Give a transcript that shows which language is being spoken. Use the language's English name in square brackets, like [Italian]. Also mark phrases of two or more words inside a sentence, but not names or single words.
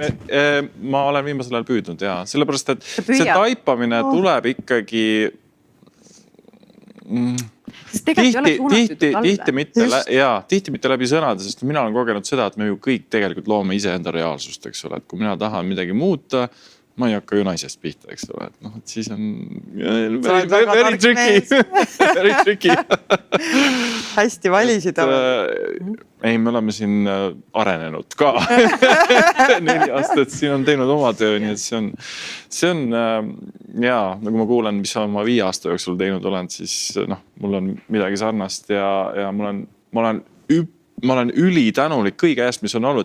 [Estonian] Ma olen viimasel ajal püüdnud, sellepärast, et see taipamine tuleb ikkagi Sest tegelikult ei ole suunatud talle. tihti mitte läbi sõnade, sest mina olen kogenud seda, et me ju kõik tegelikult loome iseenda reaalsust, eks ole, et kui mina tahan midagi muuta, ma ei hakka ju naisest pihta, eks ole, et et siis on [English] very tricky. Very tricky. [Estonian] Hästi valisid. Ei, me oleme siin arenenud ka 4 aastat, siin on teinud oma töö, nii et see on nagu ma kuulen, mis ma 5 aasta jooksul teinud olen, siis mul on midagi sarnast ja ma olen ülitänulik kõige eest, mis on olnud.